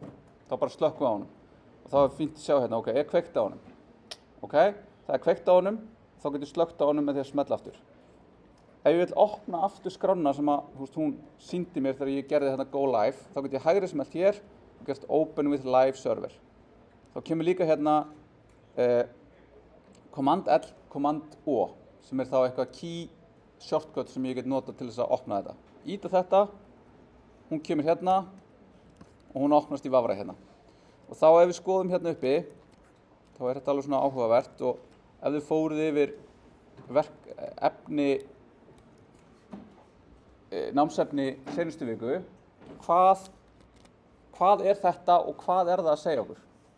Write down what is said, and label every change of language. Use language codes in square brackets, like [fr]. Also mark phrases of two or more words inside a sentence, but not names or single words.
[is] Þá bara slökkum við á honum. Og þá er fínt að sjá hérna, ok, er kveikt á honum. Ok, það er kveikt á honum, þá getur slökkt á honum með því að smella aftur. Ef ég vil opna aftur skrána sem að, þú veist, hún sýndi mér þegar ég gerði hérna [en] go live, [is] þá get ég hægri smelt hér og gert [en] open with live server. [is] Þá kemur líka hérna [en] Command L, Command O, [is] sem er þá eitthvað [en] key shortcut [is] sem ég get nota til þess að opna þetta. Íta þetta, hún kemur hérna og hún opnast í vafra hérna. Og þá ef við skoðum hérna uppi, þá er þetta alveg svona áhugavert og ef þið fóruð yfir námsefni seinustu viku, hvað er þetta og hvað er það að segja okkur?